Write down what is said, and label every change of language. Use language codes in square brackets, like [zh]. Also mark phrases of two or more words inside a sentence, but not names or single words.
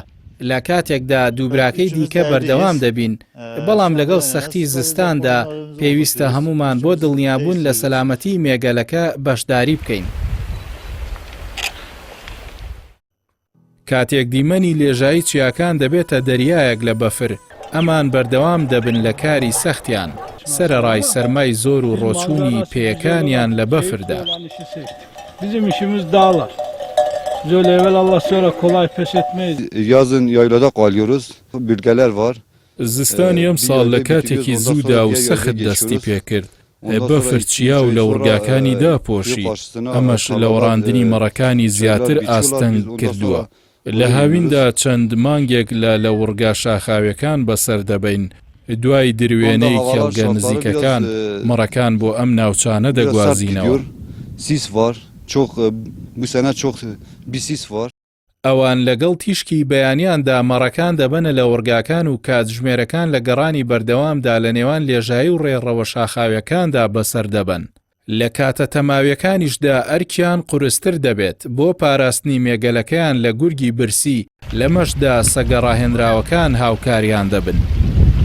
[ckb] لە کاتێکدا دووبراکەی دیکە بەردەوام دەبین، بەڵام لەگەڵ سەختی زستاندا پێویستە هەمومان بۆ دڵنیابوون لە سەلامەتی مێگەلەکە بەشداری بکەین. کاتێک دیمەنی لێژایی چیاکان دەبێتە دەریایەک لە بەفر، ئەمان بەردەوام دەبن لە کاری سەختیان سەرەڕای سەرمای زۆر و ڕۆچوونی پێیەکانیان لە بەفردا. [tr] Zor evvel Allah sonra kolay pes etmeyiz. Yazın yaylada kalıyoruz. Bölgeler var. [ckb] زستانی ئەم ساڵ لە کاتێکی زوودا و سەخت دەستی پێکرد. بەفر چیا و لە وڕگاکانی داپۆشی. ئەمەش لە وەڕاندنی مەڕەکانی زیاتر ئاستەنگ کردووە. لە هاویندا چەند مانگێک لە وڕگا شاخاویەکان بەسەر دەبین. دوای دروێنەی کێڵگە نزیکەکان مەڕەکان بۆ ئەم ناوچانە دەگوازینەوە. [tr] Sis var. Çok bu sene çok bir sis var. [ckb] ئەوان لەگەڵ تیشکی بەیانیاندا مەڕەکان دەبنە لە وەرگاکان و کاتژمێرەکان لە گەڕانی بەردەوامدا لە نێوان لێژایی و ڕێڕەوە شاخاویەکاندا بەسەر دەبن. لە کاتە تەماویەکانیشدا ئەرکیان قورستر دەبێت بۆ پاراستنی مێگەلەکەیان لە گورگی برسی لەمەشدا سەگەڕاهێنراوەکان هاوکاریان دەبن.